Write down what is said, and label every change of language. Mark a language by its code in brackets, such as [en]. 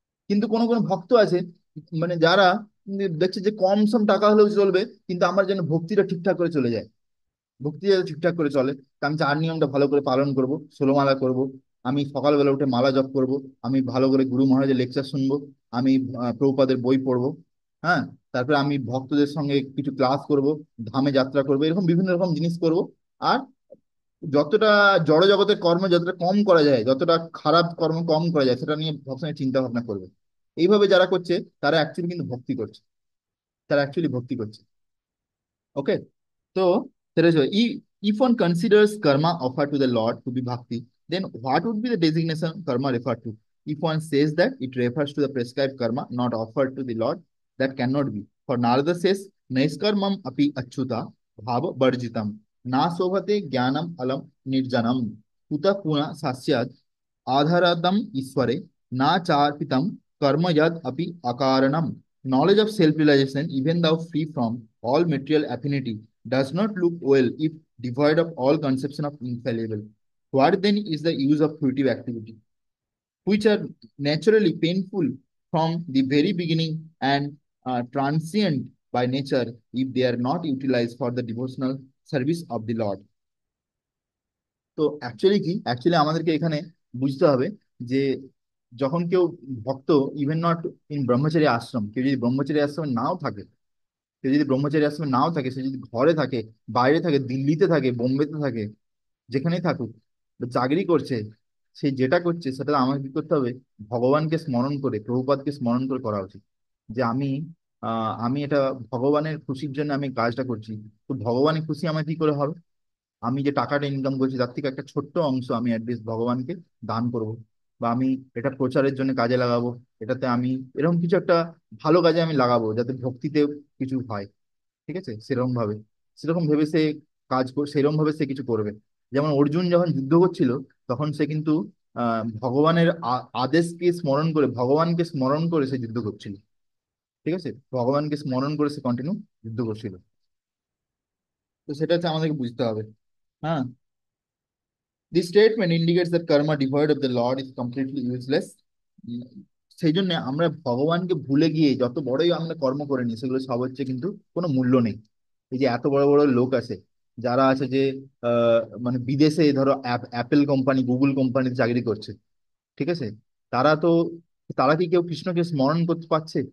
[bn] কিন্তু কোনো কোনো ভক্ত আছে, মানে যারা দেখছে যে কম সম টাকা হলেও চলবে, কিন্তু আমার জন্য ভক্তিটা ঠিকঠাক করে চলে যায়, ভক্তি যাতে ঠিকঠাক করে চলে, তা আমি 4 নিয়মটা ভালো করে পালন করব, 16 মালা করব, আমি সকালবেলা উঠে মালা জপ করব, আমি ভালো করে গুরু মহারাজের লেকচার শুনবো, আমি প্রভুপাদের বই পড়বো, হ্যাঁ, তারপরে আমি ভক্তদের সঙ্গে কিছু ক্লাস করব, ধামে যাত্রা করবো, এরকম বিভিন্ন রকম জিনিস করব। আর যতটা জড় জগতের কর্ম যতটা কম করা যায়, যতটা খারাপ কর্ম কম করা যায়, সেটা নিয়ে সবসময় চিন্তা ভাবনা করবে। এইভাবে যারা করছে তারা অ্যাকচুয়ালি কিন্তু ভক্তি করছে, তারা অ্যাকচুয়ালি ভক্তি করছে। ওকে, তো সেটা হচ্ছে, [en] if one considers karma offered to the Lord to be bhakti, then what would be the designation karma referred to? If one says that it refers to the prescribed karma not offered to the Lord, that cannot be. For Narada says, [sa] Naiskarmam api achyuta bhava barjitam na sobhate jnanam alam nirjanam kuta puna sasyad adharadam isware na charpitam karma yad api akaranam. [en] Knowledge of self-realization, even though free from all material affinity, does not look well if devoid of all conception of infallible. What then is the use of fruitive activity, which are naturally painful from the very beginning and transient by nature if they are not utilized for the devotional service of the Lord? [bn] তো actually কি, actually আমাদেরকে এখানে বুঝতে হবে যে যখন কেউ ভক্ত, [en] even not in [bn] ব্রহ্মচারী আশ্রম, কেউ যদি ব্রহ্মচারী আশ্রমে নাও থাকে, সে যদি ব্রহ্মচারী আশ্রমে নাও থাকে, সে যদি ঘরে থাকে, বাইরে থাকে, দিল্লিতে থাকে, বোম্বেতে থাকে, যেখানেই থাকুক, বা চাকরি করছে, সে যেটা করছে সেটা আমাকে কি করতে হবে, ভগবানকে স্মরণ করে, প্রভুপাদকে স্মরণ করে করা উচিত। যে আমি এটা ভগবানের খুশির জন্য আমি কাজটা করছি। তো ভগবানের খুশি আমার কি করে হবে? আমি যে টাকাটা ইনকাম করছি তার থেকে একটা ছোট্ট অংশ আমি অ্যাটলিস্ট ভগবানকে দান করব, বা আমি এটা প্রচারের জন্য কাজে লাগাবো। এটাতে আমি এরকম কিছু একটা ভালো কাজে আমি লাগাবো যাতে ভক্তিতে কিছু হয়। ঠিক আছে, সেরকম ভাবে, সেরকম ভেবে সে সেরকম ভাবে সে কিছু করবে। যেমন অর্জুন যখন যুদ্ধ করছিল, তখন সে কিন্তু ভগবানের আদেশকে স্মরণ করে, ভগবানকে স্মরণ করে সে যুদ্ধ করছিল। ঠিক আছে, ভগবানকে স্মরণ করে সে কন্টিনিউ যুদ্ধ করছিল। তো সেটা হচ্ছে আমাদেরকে বুঝতে হবে। [en] হ্যাঁ, this statement indicates that karma devoid of the Lord is completely useless. [bn] উম, সেই জন্য আমরা ভগবানকে ভুলে গিয়ে যত বড়ই আমরা কর্ম করে নিই, সেগুলো সব হচ্ছে কিন্তু কোনো মূল্য নেই। এই যে এত বড় বড় লোক আছে, যারা আছে যে মানে বিদেশে ধরো অ্যাপেল কোম্পানি, গুগল কোম্পানিতে চাকরি করছে, ঠিক আছে, তারা তো, তারা কি কেউ কৃষ্ণকে স্মরণ করতে পারছে?